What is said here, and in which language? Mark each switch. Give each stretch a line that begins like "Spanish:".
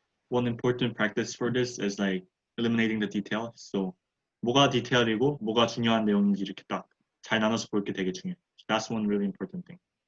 English: one important practice for this is like eliminating the detail.
Korean: So 뭐가 디테일이고 뭐가 중요한 내용인지 이렇게 딱 잘 나눠서 볼 게 되게 중요해요.
English: That's one really important thing.